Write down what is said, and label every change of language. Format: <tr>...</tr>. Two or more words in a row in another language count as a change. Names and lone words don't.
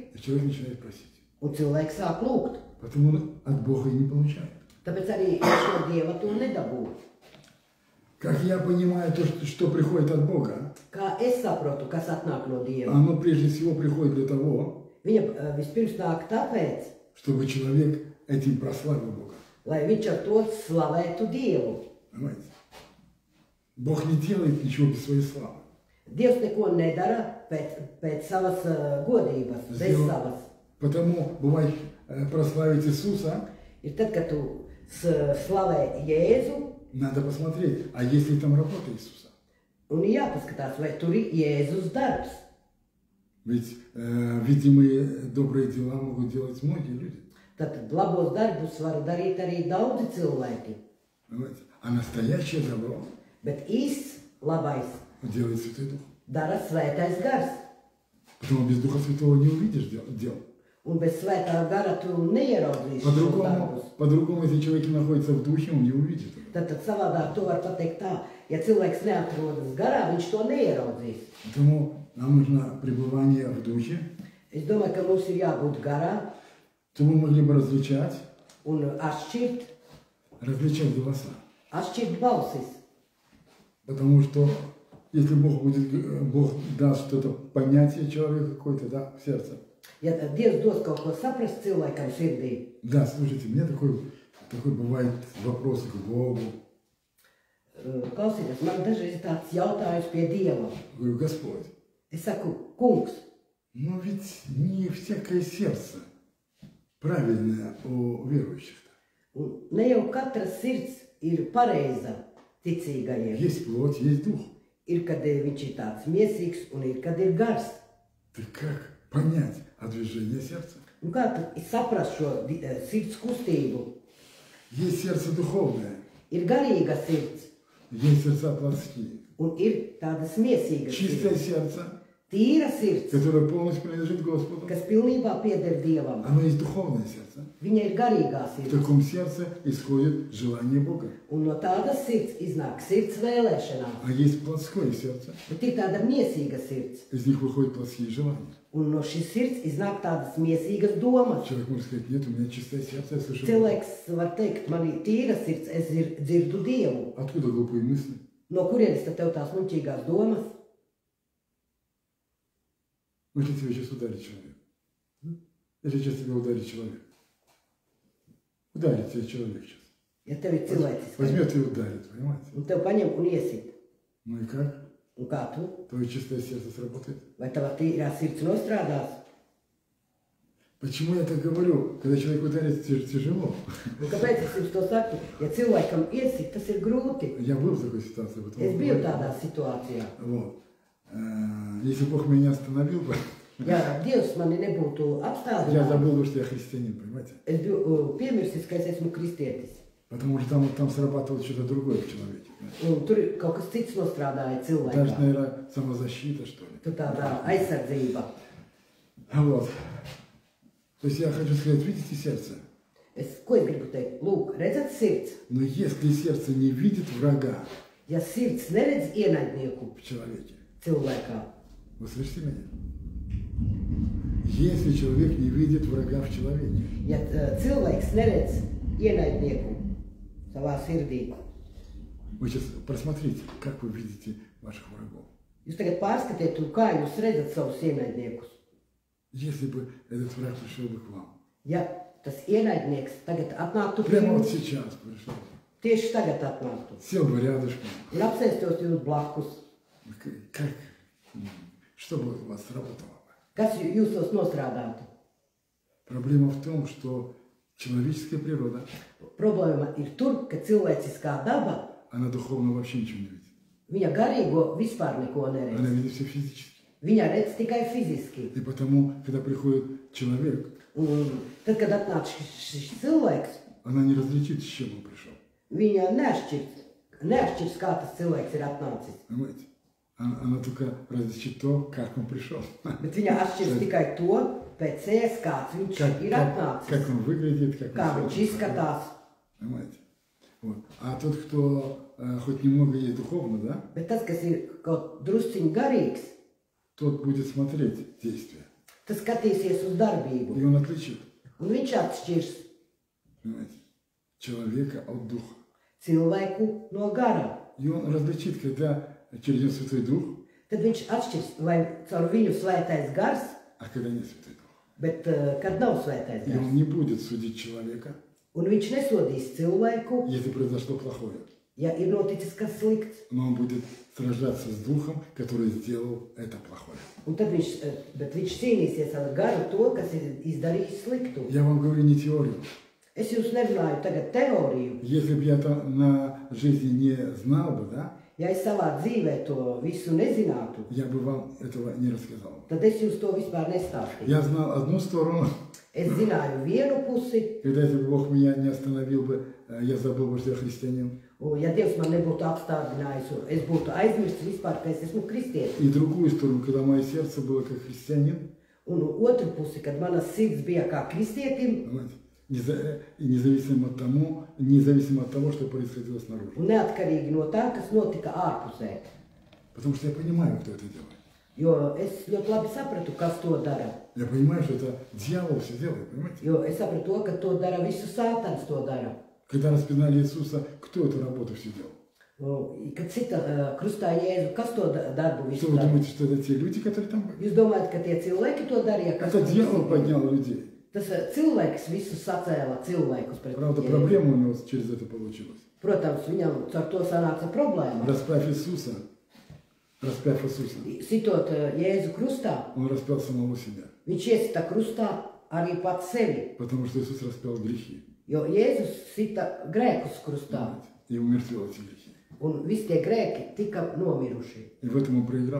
<ru>И человек начинает просить.</ru> <lv>Un cilvēks sāk lūgt.</lv> <ru>Потому он от Бога и не получает.</ru> <lv>Tāpēc arī viņš no Dieva to nedabū.</lv> <ru>Как я понимаю то, что приходит от Бога,</ru> <lv>Kā es saprotu, kas atnāk no Dieva?</lv> <ru>оно прежде всего приходит для того,</ru> <lv>Viņa vispirms nāk tāpēc,</lv> <ru>чтобы человек этим прославил Бога.</ru> <lv>lai viņš ar to slavētu Dievu.</lv> <ru>Понимаете? Бог не делает ничего без своей славы.</ru> <lv>Dievs neko nedara pēc savas godības, bez savas.</lv> <ru>Потому бывает прославить Иисуса,</ru> <lv>Ir tad, kad tu slavē Jēzu,</lv> <ru>надо посмотреть, а есть ли там работа Иисуса.</ru> <lv>un ir jāpaskatās, vai tur ir Jēzus darbs.</lv> <ru>Ведь видимые добрые дела могут делать многие люди.</ru> <lv>Tad labos darbus var darīt arī daudzi cilvēki.</lv> <ru>Понимаете? А настоящее добро</ru> <lv>Bet īsts labais</lv> <ru>делает Святой Дух.</ru> <lv>dara svētais gars.</lv> <ru>Потому без Духа Святого не увидишь дел.</ru> <lv>Un bez svētā gara tu neieraudzīsi šo darbus.</lv> <ru>По-другому, если человек находится в Духе, он не увидит.</ru> <lv>Tad savādāk to var pateikt tā, ja cilvēks neatrodas garā, viņš to neieraudzīs.</lv> <ru>Поэтому нам нужно пребывание в Духе,</ru> <lv>Es domāju, ka mums ir jābūt garā</lv> <ru>то мы могли бы различать</ru> <lv>un atšķirt</lv> <ru>голоса.</ru> <lv>balsis.</lv> <ru>Потому что если Бог даст что-то понятие человеку какое-то, да, в сердце.</ru> <lv>Ja Dievs dos kaut ko saprast cilvēkam sirdī,</lv> <ru>Да, слушайте, мне такой бывает вопрос к Богу.</ru> <lv>klausieties, man dažreiz ir tāds jautājums pie Dieva.</lv> <ru>Говорю, Господь,</ru> <lv>Es saku, kungs,</lv> <ru>но ведь не всякое сердце правильное у верующих-то.</ru> <lv>un ne jau katra sirds ir pareiza ticīgajiem.</lv> <ru>Есть плоть, есть дух.</ru> <lv>Ir, kad viņš ir tāds miesīgs un ir, kad ir gars.</lv> <ru>Ты как понять движение сердца?</ru> <lv>Un kā tu saprast šo sirds kustību?</lv> <ru>Есть сердце духовное,</ru> <lv>Ir garīga sirds</lv> <ru>есть сердца плотские.</ru> <lv>un ir tādas miesīgas</lv> <ru>Чистое</ru> <lv>sirds.</lv> <ru>сердце,</ru> <lv>Tīra sirds,</lv> <ru>которое полностью принадлежит Господу,</ru> <lv>kas pilnībā pieder Dievam.</lv> <ru>оно есть духовное сердце.</ru> <lv>Viņa ir garīgā</lv> <ru>В</ru> <lv>sirds.</lv> <ru>таком сердце исходит желание Бога.</ru> <lv>Un no tādas sirds iznāk sirds vēlēšanās.</lv> <ru>А есть плотское сердце,</ru> <lv>Bet ir tāda miesīga sirds.</lv> <ru>из них выходят плотские желания.</ru> <lv>Un no šīs sirds iznāk tādas miesīgas domas.</lv> <ru>Человек может сказать, нет, у меня чистое сердце, я слышу Бога.</ru> <lv>Cilvēks var teikt, man ir tīra sirds, es dzirdu Dievu.</lv> <ru>Откуда глупые мысли?</ru> <lv>No kurienes tad tev tās muļķīgās domas?</lv> <ru>Может тебя сейчас ударить человек? Если сейчас тебя ударит человек. Ударит тебя человек сейчас.</ru> <lv>Ja tev ir cilvēcis,</lv> <ru>Возьмет и ударит, понимаете?</ru> <lv>un tev paņem un iesit.</lv> <ru>Ну и как?</ru> <lv>Un kā tu?</lv> <ru>Твое чистое сердце сработает.</ru> <lv>Vai tava tīrā sirds nostrādās?</lv> <ru>Почему я так говорю? Когда человек ударит, тяжело.</ru> <lv>Un kāpēc es jums to saku? Ja cilvēkam iesit, tas ir grūti.</lv> <ru>Я был в такой ситуации.</ru> <lv>Es biju tādā situācijā.</lv> <ru>Вот. Если Бог меня остановил бы,</ru> <lv>Ja Dievs mani nebūtu</lv> <ru>я</ru> <lv>apstādinājis,</lv> <ru>забыл бы, что я христианин, понимаете?</ru> <lv>es biju piemirsis, ka es esmu kristietis.</lv> <ru>Потому что там срабатывало что-то другое в человеке.</ru> <lv>Un tur kaut kas cits nostrādāja</lv> <ru>Даже,</ru> <lv>cilvēkā.</lv> <ru>наверное, самозащита, что ли.</ru> <lv>Tur tāda aizsardzība.</lv> <ru>Вот. То есть я хочу сказать, видите сердце?</ru> <lv>Ko es gribu teikt? Lūk, redzat sirds.</lv> <ru>Но если сердце не видит врага</ru> <lv>Ja sirds neredz ienaidnieku</lv> <ru>в человеке,</ru> <lv>cilvēkā,</lv> <ru>вы слышите меня? Если человек не видит врага в человеке,</ru> <lv>ja cilvēks neredz ienaidnieku savā sirdī,</lv> <ru>вы сейчас просмотрите, как вы видите ваших врагов.</ru> <lv>jūs tagad pārskatiet, un kā jūs redzat savus ienaidniekus.</lv> <ru>Если бы этот враг пришел бы к вам,</ru> <lv>Ja tas ienaidnieks tagad atnāktu pie</lv> <ru>прямо вот</ru> <lv>jums,</lv> <ru>сейчас пришел,</ru> <lv>tieši tagad atnāktu</lv> <ru>сел бы рядышком,</ru> <lv>un apsēstos jums blakus,</lv> <ru>как, что бы у вас сработало бы?</ru> <lv>kas jūsos nostrādātu?</lv> <ru>Проблема в том, что человеческая природа,</ru> <lv>Problēma ir tur, ka cilvēciskā daba,</lv> <ru>она духовно вообще ничего не видит.</ru> <lv>viņa garīgo vispār neko</lv> <ru>Она</ru> <lv>neredz.</lv> <ru>видит все физически.</ru> <lv>Viņa redz tikai fiziski.</lv> <ru>И потому, когда приходит человек,</ru> <lv>Un tad, kad atnāk šis cilvēks,</lv> <ru>она не различит, с чем он пришел.</ru> <lv>viņa neatšķirs, kā tas cilvēks ir atnācis.</lv> <ru>Понимаете? Она только различит то, как он пришел.</ru> <lv>Bet viņa atšķirs tikai to pēc sejas, kāds viņš ir atnācis,</lv> <ru>Как он выглядит, как</ru> <lv>kā</lv> <ru>он</ru> <lv>viņš</lv> <ru>смотрит.</ru> <lv>izskatās.</lv> <ru>Понимаете? Вот. А тот, кто хоть немного есть духовно, да,</ru> <lv>Bet tas, kas ir kaut drusciņ garīgs,</lv> <ru>тот будет смотреть действия.</ru> <lv>tas skatīsies uz darbību.</lv> <ru>И он отличит,</ru> <lv>Un viņš atšķirs</lv> <ru>понимаете, человека от духа.</ru> <lv>cilvēku no gara.</lv> <ru>И он различит, когда через него Святой Дух,</ru> <lv>Tad viņš atšķirs, vai caur viņu svētais gars,</lv> <ru>а когда нет Святой Дух.</ru> <lv>bet kad nav svētais</lv> <ru>И</ru> <lv>gars.</lv> <ru>он не будет судить человека,</ru> <lv>Un viņš nesodīs cilvēku,</lv> <ru>если произошло плохое.</ru> <lv>ja ir noticis kas slikts.</lv> <ru>Но он будет сражаться с Духом, который сделал это плохое.</ru> <lv>Un tad viņš cīnīsies ar garu to, kas ir izdarījis sliktu.</lv> <ru>Я вам говорю не теорию.</ru> <lv>Es jums nerunāju tagad teoriju.</lv> <ru>Если бы я это на жизни не знал бы, да,</ru> <lv>Ja es savā dzīvē to visu nezinātu,</lv> <ru>я бы вам этого не рассказал.</ru> <lv>tad es jums to vispār nestāstītu.</lv> <ru>Я знал одну сторону,</ru> <lv>Es zināju vienu pusi,</lv> <ru>когда если бы Бог меня не остановил бы, я забыл бы, что я христианин.</ru> <lv>un ja Dievs man nebūtu apstādinājis, un es būtu aizmirsis vispār, ka es esmu kristietis.</lv> <ru>И другую сторону, когда мое сердце было как христианин,</ru> <lv>Un otru pusi, kad mana sirds bija kā kristietim,</lv> <ru>понимаете, независимо от того, что происходило снаружи.</ru> <lv>un neatkarīgi no tā, kas notika ārpusē.</lv> <ru>Потому что я понимаю, кто это делает.</ru> <lv>Jo es ļoti labi sapratu, kas to dara.</lv> <ru>Я понимаю, что это дьявол все делает, понимаете?</ru> <lv>Jo es sapratu to, ka to dara visu sātans to dara.</lv> <ru>Когда распинали Иисуса, кто эту работу все делал?</ru> <lv>Kad cita krustā Jēzu, kas to darbu</lv> <ru>Что</ru> <lv>visu</lv> <ru>вы</ru> <lv>dara?</lv> <ru>думаете, что это те люди, которые там были?</ru> <lv>Jūs domājat, ka tie cilvēki to darīja? Kas</lv> <ru>Это</ru> <lv>to</lv> <ru>дьявол</ru> <lv>visu-</lv> <ru>поднял людей.</ru> <lv>Tas cilvēks visu sacēla cilvēkus pret</lv> <ru>Правда,</ru> <lv>Jēzu.</lv> <ru>проблема у него через это получилась.</ru> <lv>Protams, viņam ar to sanāca problēma.</lv> <ru>Распяв Иисуса,</ru> <lv>Sitot Jēzu krustā,</lv> <ru>он распял самого себя.</ru> <lv>viņš iesita krustā arī pats sevi.</lv> <ru>Потому что Иисус распял грехи.</ru> <lv>Jo Jēzus sita grēkus krustā,</lv> <ru>И умертвил эти грехи.</ru> <lv>un visi tie grēki tika nomiruši.</lv> <ru>И в этом он проиграл.</ru>